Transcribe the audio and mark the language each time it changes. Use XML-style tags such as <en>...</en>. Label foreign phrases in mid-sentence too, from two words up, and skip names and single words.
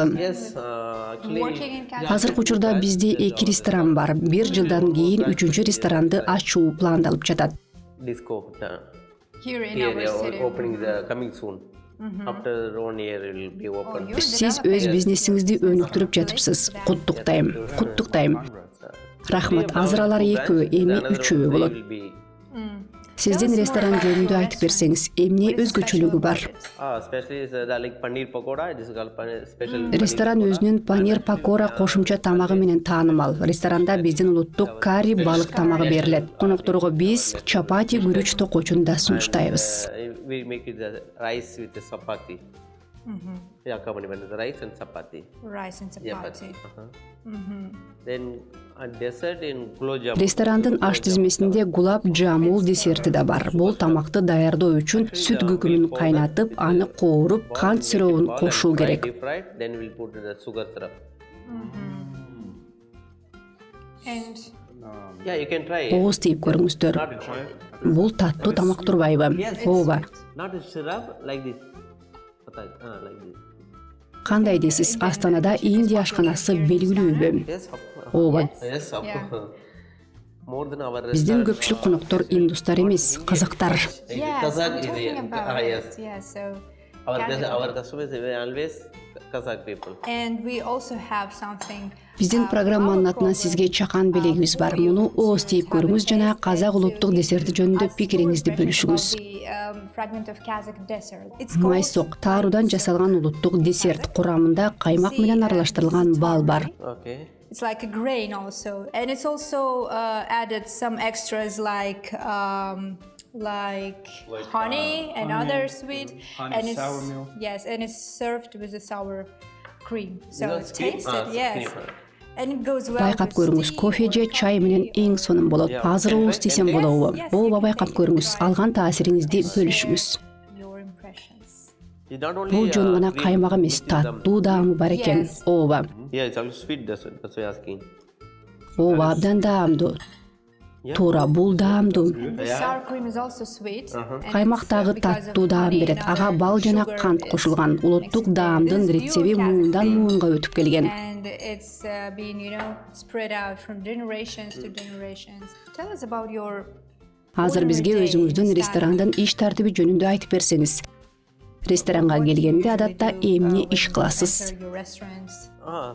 <en>Yes, actually, Working in Kazakhstan.</en> <ky>Азыркы учурда бизде 2 ресторан бар. Бир жылдан кийин 3-чү ресторанды ачуу пландалып жатат.</ky> <en>disco Here in here our they are city. opening the coming soon. After 1 year it will be open. You're</en> <ky>Сиз</ky> <en>developing.</en> <ky>өз бизнесиңизди өнүктүрүп жатыпсыз. Куттуктайм. Куттуктайм. Рахмат. Азыр алар 2, эми 3 болот.</ky> <en>Will be</en> <ky>Сиздин ресторан жөнүндө айтып берсеңиз, эмне өзгөчөлүгү бар?</ky> <en>especially is like paneer pakoda. This is called special.</en> <ky>Ресторан өзүнүн панир пакора кошумча тамагы менен таанымал. Ресторанда биздин улуттук карри балык тамагы берилет. Конокторго биз чапати күрүч токочун да сунуштайбыз.</ky> <en>We make it the rice with the chapati. Yeah, accompaniment is rice and chapati. Rice and Yeah, chapati. Then a dessert in gulab jamun.</en> <ky>Ресторандын аш тизмесинде гулаб жамул десерти да бар. Бул тамакты даярдоо үчүн сүт күкүмүн кайнатып, аны кооруп, кант сиробун кошуу керек.</ky> <en>Deep fried, then we'll put the sugar syrup. And Yeah, you can try it.</en> <ky>ооз тийип көрүңүздөр.</ky> <en>Not</en> <ky>Бул таттуу тамак турбайбы? Ооба.</ky> <en>not a syrup like this. Like this.</en> <ky>Кандай дейсиз? Астанада Индия ашканасы белгилүүбү?</ky> <en>Yes, of course.</en> <ky>Ооба.</ky> <en>Yes, of Yeah. course. More than our</en> <ky>Биздин</ky> <en>restaurant.</en> <ky>көпчүлүк коноктор индустар эмес, казактар.</ky> <en>Yes, Kazakh I'm is talking the- about yes. it. Yeah, so Our customers are always Kazakh people. and we also have something.</en> <ky>Биздин программанын атынан сизге чакан белегибиз бар. Муну ооз тийип көрүңүз жана казак улуттук десерти жөнүндө пикириңизди бөлүшүңүз. Майсок тааруудан жасалган улуттук десерт, курамында каймак менен аралаштырылган бал бар.</ky> <en>Okay. It's like a grain also, and it's also added some extras like honey and other sweet, honey, and it's sour milk. yes, and it's served with a sour cream. So That's cream? taste Ah, it, yes, cream. and it goes well.</en> <ky>Байкап</ky> <en>with</en> <ky>көрүңүз,</ky> <en>tea</en> <ky>кофе</ky> <en>or</en> <ky>же чай менен эң сонун болот. Азыр ооз тийсем болобу? Ооба, байкап көрүңүз. Алган таасириңизди бөлүшүңүз.</ky> <en>your impressions. It's not only,</en> <ky>Бул жөн гана</ky> <en>green,</en> <ky>каймак эмес,</ky> <en>which is the-</en> <ky>таттуу даамы бар экен.</ky> <en>Yes.</en> <ky>Ооба.</ky> <en>Yeah, it's also sweet. That's why I'm asking.</en> <ky>Ооба, абдан даамдуу. Туура, бул даамдуу.</ky> <en>The sour cream is also sweet. and</en> <ky>Каймак</ky> <en>it's,</en> <ky>дагы</ky> <en>because of</en> <ky>таттуу даам</ky> <en>honey</en> <ky>берет.</ky> <en>and</en> <ky>Ага</ky> <en>other</en> <ky>бал жана</ky> <en>sugar,</en> <ky>кант</ky> <en>it's</en> <ky>кошулган. Улуттук</ky> <en>mixed</en> <ky>даамдын</ky> <en>together. This</en> <ky>рецеби</ky> <en>pure</en> <ky>муундан</ky> <en>Kazakh</en> <ky>муунга өтүп келген.</ky> <en>and it's been spread out from generations to generations. Tell us about your</en> <ky>Азыр бизге өзүңүздүн ресторандын иш тартиби жөнүндө айтып берсеңиз. Ресторанга келгенде адатта эмне иш кыласыз?</ky> <en>your restaurants. Ah,</en>